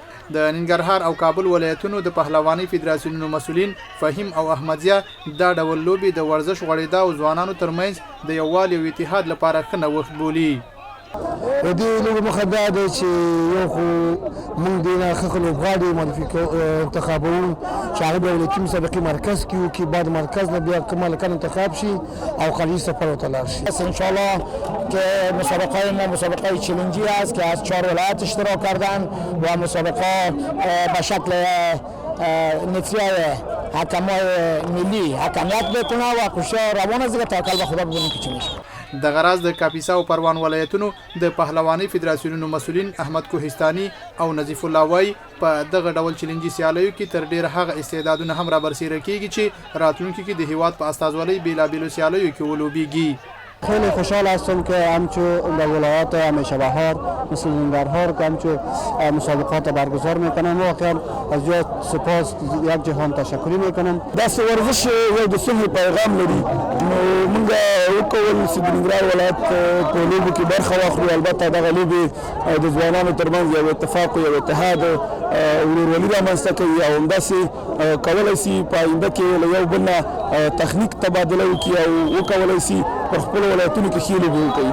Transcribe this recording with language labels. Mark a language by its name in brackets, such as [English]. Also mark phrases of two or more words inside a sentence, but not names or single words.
[Pashto] د ننګرهار او کابل ولایتونو د پهلوانۍ فدراسیونونو مسؤلین فهیم او احمدزیه دا ډول لوبې د ورزش غوړېدا او ځوانانو ترمنځ د یووالي او اتحاد لپاره ښه نوښت بولي. د دې لوبو موخه دا ده چې یو خو موږ د ښه لوبغاړي انتخابوو چې هغه د ولایتي مسابقې مرکز کې وکړي، بعد مرکز نه بیا کوم هلکان انتخاب شي او خارجي سفر ورته لاړ شي. [Persian] انشاءالله که مسابقه ما مسابقه چیلنجی است که از 4 ولایت اشتراک کردن و مسابقه به شکل نفریه حکمای ملی حکمیت بکنه و کوشش روان است که توکل به خدا ببینیم که چی میشه. [Pashto] د غراز د کاپیسا او پروان ولایتونو د پهلوانۍ فدراسیونونو مسؤلین احمد کوهستاني او نظیف الله وای په دغه ډول چیلنجي سیالیو کې تر ډیر هغه استعدادونه هم را برسېره کیږي چې راتلونکي کې د هیواد په استازولۍ بیلابیلو سیالیو کې ولوبیږي. [Persian] خیلی خوشحال هستم که همچون در ولایات همیشه بهار مثل ننگرهار که همچون مسابقات برگزار میکنم. واقعا از جای سپاس یک جهان تشکری میکنم. [Pashto] دست ورزش یو د صلح پیغام لري. موږ وکول چې د ننګرهار ولایت په لوبو کې برخه واخلو. البته دغه لوبې د ځوانانو ترمنځ یو اتفاق او یو اتحاد ورورولي رامنځته کوي او همداسې کولی سي په آینده کې له یو بل نه تخنیک تبادله وکړي او وکولی سي پر خپلو ولایتونو کې ښې لوبې وکړي.